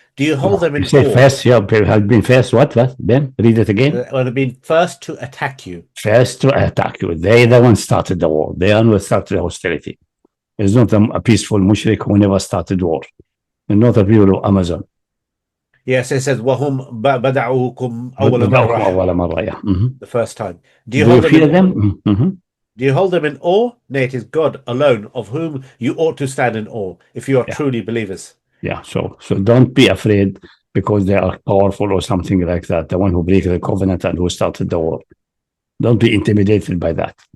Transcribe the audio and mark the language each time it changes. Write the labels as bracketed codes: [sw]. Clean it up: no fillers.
[en] Do you hold them in awe? First, yeah, have been first, what? Ben, read it again. Have been first to attack you. First to attack you. They the ones started the war. They are the one started the hostility. It's not a peaceful mushrik who never started war. And not a people of Amazon. Yes, it says [ar] وَهُمْ بَدَعُوكُمْ أَوَّلَ مَرَّةٍ. [en] The first time. Do you fear them? Do you hold them in awe? Nay, it is God alone of whom you ought to stand in awe, if you are truly believers. Yeah, so don't be afraid because they are powerful or something like that. The one who breaks the covenant and who started the war. Don't be intimidated by that.